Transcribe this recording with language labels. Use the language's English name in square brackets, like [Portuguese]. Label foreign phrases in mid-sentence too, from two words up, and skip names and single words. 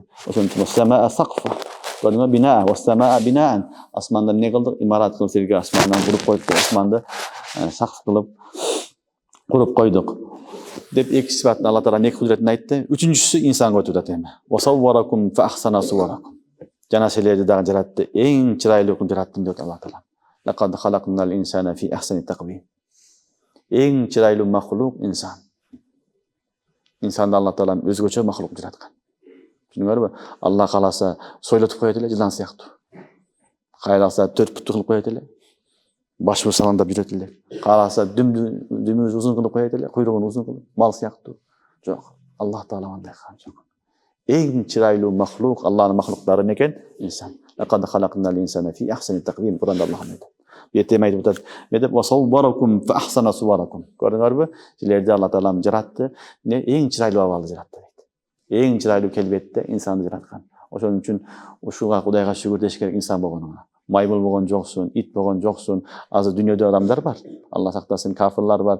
[Kyrgyz] Ошон үчүн [Arabic] السماء سقفا, [Kyrgyz] көрдүңбү? Бина, [Arabic] والسماء بناء. [Kyrgyz] Асманда эмне кылдык? Имарат кылып силерге асмандан куруп койдук, асманды сакф кылып куруп койдук. Деп эки сифатын Алла Таала эки кудуретин айтты. Үчүнчүсү инсанга өтүп атат эми. [Arabic] وصوركم فأحسن صوركم. [Kyrgyz] Жана силерди дагы жаратты, эң чырайлуу кылып жараттым деп Алла Таала. [Arabic] لقد خلقنا الإنسان في أحسن تقويم. [Kyrgyz] Эң чырайлуу махлук инсан. Инсанды Алла Таала өзгөчө махлук жараткан. Түшүнүңөрбү? Алла кааласа сойлотуп коет эле жылан сыяктуу. Кааласа 4 путту кылып коет эле. Башыбыз саландап жүрөт эле. Кааласа дүмүбүз узун кылып коет эле, куйругун узун кылып, мал сыяктуу. Жок, Аллах Таала мындай кылган жок. Эң чырайлуу махлук, Аллахтын махлуктары мекен инсан. [Arabic] لقد خلقنا الإنسان في أحسن تقويم. [Kyrgyz] Куранда Аллах айтат. Бетем айтып атат. Медеп [Arabic] وصوركم فأحسن صوركم. [Kyrgyz] Көрдүңөрбү? Силерди Аллах Таала жаратты, эң чырайлуу абалда жаратты дейт. Эң чырайлуу келбетте инсанды жараткан. Ошон үчүн ушуга Кудайга шүгүр деш керек инсан болгонуна. Маймыл болгон жоксун, ит болгон жоксун. Азыр дүйнөдө адамдар бар. Алла сактасын, кафирлар бар.